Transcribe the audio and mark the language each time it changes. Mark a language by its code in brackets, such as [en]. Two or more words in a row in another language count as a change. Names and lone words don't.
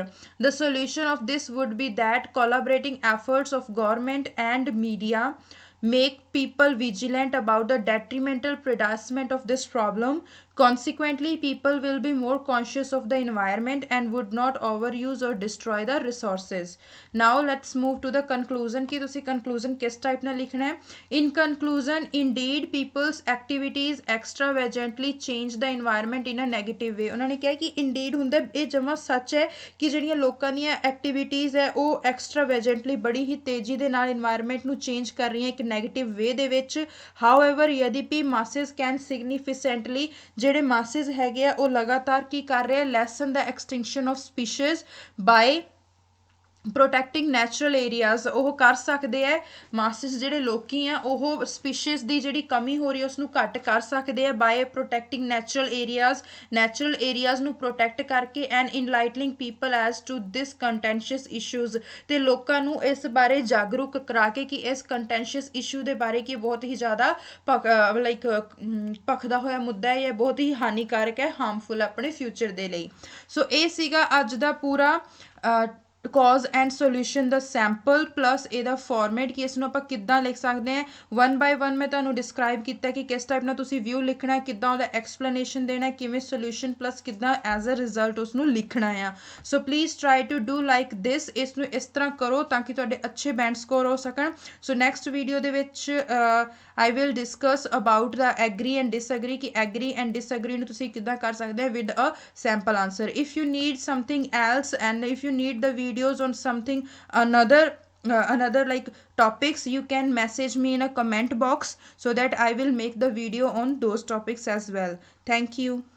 [en] The solution of this would be that collaborating efforts of government and media make people vigilant about the detrimental predicament of this problem. Consequently, people will be more conscious of the environment and would not overuse or destroy the resources। now let's move to the conclusion [pa] ਕਿ ਤੁਸੀ [en] conclusion किस type [pa] ਨਾਲ ਲਿਖਣਾ ਹੈ। [en] in conclusion, indeed people's activities extravagantly change the environment in a negative way। [pa] ਉਹਨਾਂ ਨੇ ਕਿਹਾ ਕਿ indeed ਹੁੰਦਾ ਇਹ ਜਮਾ ਸੱਚ ਹੈ ਕਿ ਜਿਹੜੀਆਂ ਲੋਕਾਂ ਦੀਆਂ ਐਕਟੀਵਿਟੀਜ਼ ਹੈ ਉਹ extravagantly ਬੜੀ ਹੀ ਤੇਜ਼ੀ ਦੇ ਨਾਲ environment ਨੂੰ change ਕਰ ਰਹੀਆਂ ਇੱਕ [en] negative way [pa] ਦੇ ਵਿੱਚ। [en] however, यद्यपि masses can significantly, [pa] ਜਿਹੜੇ masses ਹੈਗੇ ਆ ਉਹ ਲਗਾਤਾਰ ਕੀ ਕਰ ਰਹੇ ਆ, [en] lessen the extinction of species by protecting natural areas, [pa] ਉਹ ਕਰ ਸਕਦੇ ਹੈ ਮਾਸਿਸ ਜਿਹੜੇ ਲੋਕੀ ਆ ਉਹ ਸਪੀਸ਼ੀਜ਼ ਦੀ ਜਿਹੜੀ ਕਮੀ ਹੋ ਰਹੀ ਹੈ ਉਸ ਨੂੰ ਘੱਟ ਕਰ ਸਕਦੇ ਆ [en] by protecting natural [pa] ਏਰੀਆਜ਼ ਨੂੰ ਪ੍ਰੋਟੈਕਟ ਕਰਕੇ [en] and enlightening people as to this contentious issues, [pa] ਤੇ ਲੋਕਾਂ ਨੂੰ ਇਸ ਬਾਰੇ ਜਾਗਰੂਕ ਕਰਾ ਕੇ ਕਿ ਇਸ [en] contentious issue [pa] ਦੇ ਬਾਰੇ ਕਿ ਬਹੁਤ ਹੀ ਜ਼ਿਆਦਾ ਭਖਦਾ ਹੋਇਆ ਮੁੱਦਾ ਹੈ, ਇਹ ਬਹੁਤ ਹੀ ਹਾਨੀਕਾਰਕ ਹੈ, ਹਾਰਮਫੁਲ ਆਪਣੇ ਫਿਊਚਰ ਦੇ ਲਈ। ਸੋ ਇਹ ਸੀਗਾ ਅੱਜ ਦਾ ਪੂਰਾ [en] cause and solution [pa] ਦਾ [en] sample plus [pa] ਇਹਦਾ ਫਾਰਮੈਟ ਕਿ ਇਸ ਨੂੰ ਆਪਾਂ ਕਿੱਦਾਂ ਲਿਖ ਸਕਦੇ ਹਾਂ। 1 by 1 ਮੈਂ ਤੁਹਾਨੂੰ ਡਿਸਕ੍ਰਾਈਬ ਕੀਤਾ ਕਿ ਕਿਸ ਟਾਈਪ ਨਾਲ ਤੁਸੀਂ ਵਿਊ ਲਿਖਣਾ ਹੈ, ਕਿੱਦਾਂ ਉਹਦਾ ਐਕਸਪਲੇਨੇਸ਼ਨ ਦੇਣਾ, ਕਿਵੇਂ [en] solution plus [pa] ਕਿੱਦਾਂ [en] as a result [pa] ਉਸ ਨੂੰ ਲਿਖਣਾ ਆ। [en] so please try to do like this, [pa] ਇਸ ਨੂੰ ਇਸ ਤਰ੍ਹਾਂ ਕਰੋ ਤਾਂ ਕਿ ਤੁਹਾਡੇ ਅੱਛੇ [en] band score [pa] ਹੋ ਸਕਣ। [en] so next video [pa] ਦੇ ਵਿੱਚ [en] I will discuss about the agree and disagree ਕਿ agree and disagree [pa] ਨੂੰ ਤੁਸੀਂ ਕਿੱਦਾਂ ਕਰ ਸਕਦੇ ਹੋ [en] with a sample answer। if you need something else and if you need the videos on something another like topics, you can message me in a comment box so that I will make the video on those topics as well। thank you।